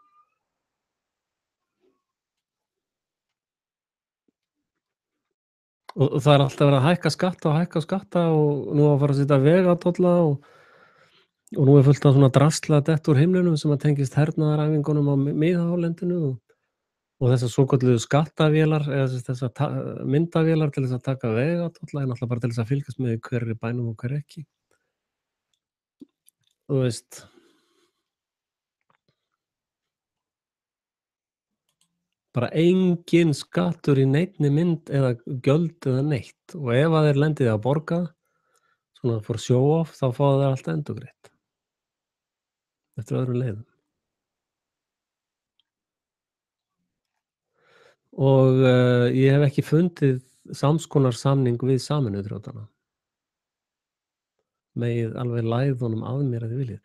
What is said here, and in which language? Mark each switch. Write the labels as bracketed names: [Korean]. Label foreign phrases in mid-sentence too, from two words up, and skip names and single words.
[Icelandic] Og það er alltaf verið að hækka skatta og nú á að fara að setja vegatolla og nú er fullt af svona drasl að detta úr himninum sem að tengist hernaðaræfingunum á miðhálendinu og þessar svokölluðu skattavélar eða þessar myndavélar til þess að taka vegatolla er náttúrlega bara til þess að fylgjast með hver er í bænum og hver ekki. Þú veist, bara enginn skattur í neinni mynd eða gjöld eða neitt og ef að þeir lendi í að borga svona [English] for show off [Icelandic] þá fá þeir allt endurgreitt eftir öðrum leiðum. Og ég hef ekki fundið sams konar samning við Sameinuðu þjóðirnar. Megið alveg læða honum að mér að þið viljið.